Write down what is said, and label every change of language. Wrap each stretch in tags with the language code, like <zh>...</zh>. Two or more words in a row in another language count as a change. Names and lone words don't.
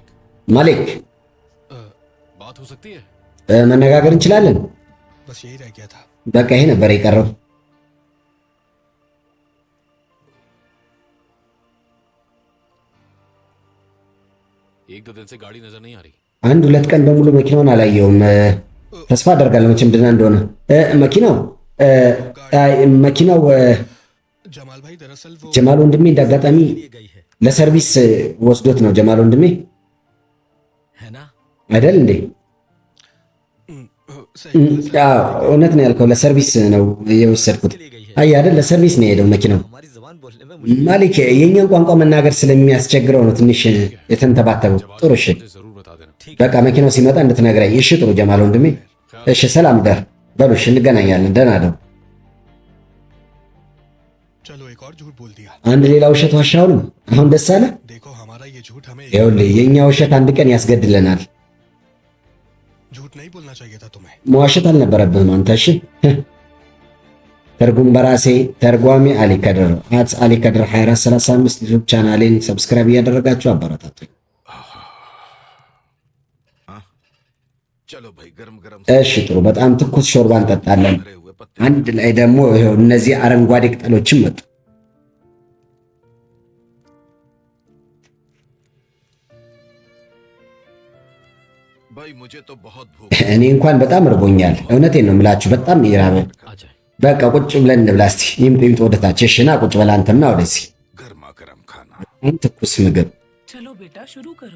<am>ማሊክ</am> <hi>बात हो सकती है?</hi> <am>መነጋገር እንችላለን።</am> <hi>बस यही रह गया था।</hi> <am>በቃ ይሄ ነበር የቀረው።</am> <hi>एक दो दिन से गाड़ी नजर नहीं आ रही।</hi> <am>አንድ ሁለት ቀን በሙሉ መኪናውን አላየውም። ተስፋ አደርጋለሁ መቼም ደህና እንደሆነ። መኪናው መኪናው</am> <hi>जमाल भाई दरअसल वो</hi> <am>ጀማል ወንድሜ እንዳጋጣሚ</am> <hi>गई है</hi> <am>ለሰርቪስ ወስዶት ነው። ጀማል ወንድሜ</am> <hi>है ना?</hi> <am>አይደል እንዴ?</am> <hi>सही</hi> <am>አዎ እውነት ነው ያልከው። ለሰርቪስ ነው የወሰድኩት። አይ አይደል ለሰርቪስ ነው የሄደው መኪናው።</am> <hi>हमारी जुबान बोलने में</hi> <am>ማሊክ የኛን ቋንቋ መናገር ስለሚያስቸግረው ነው ትንሽ የተንተባተበው። ጥሩ እሺ፣</am> <hi>मुझे जरूर बता देना।</hi> <am>በቃ መኪናው ሲመጣ እንድትነግረኝ እሺ። ጥሩ ጀማል ወንድሜ። እሺ ሰላም ደር በሉ። እሺ እንገናኛለን። ደህና ደው።</am> <hi>चलो एक और झूठ बोल दिया।</hi> <am>አንድ ሌላ ውሸት ዋሻውንም አሁን ደስ አለ።</am> <hi>देखो हमारा ये झूठ हमें</hi> <am>ይኸውልህ የኛ ውሸት አንድ ቀን ያስገድለናል።</am> <hi>झूठ नहीं बोलना चाहिए था तुम्हें।</hi> <am>መዋሸት አልነበረብህም አንተ። እሺ ትርጉም በራሴ ተርጓሚ አሊ ከድር አሊ ከድር 2435 ዩቲዩብ ቻናሌን ሰብስክራይብ እያደረጋችሁ አበረታቱኝ።</am> <hi>चलो भाई गरम गरम</hi> <am>እሺ ጥሩ። बጣም ትኩስ ሾርባ እንጠጣለን።</am> <hi>भरे हुए पत्ते</hi> <am>አንድ ላይ ደግሞ ይኸው እነዚህ አረንጓዴ ቅጠሎችም መጡ።</am> <hi>भाई मुझे तो बहुत भूख</hi> <am>እኔ እንኳን በጣም እርቦኛል። እውነቴን ነው የምላችሁ በጣም ይራበኝ።</am> <hi>आ जाए।</hi> <am>በቃ ቁጭ ብለን እንብላ እስቲ። ይምጡ ይምጡ ወደታች። እሺ ና ቁጭ በላ አንተና ወደዚህ።</am> <hi>गर्मा गर्म खाना</hi> <am>ትኩስ ምግብ</am> <hi>चलो बेटा शुरू करो।</hi>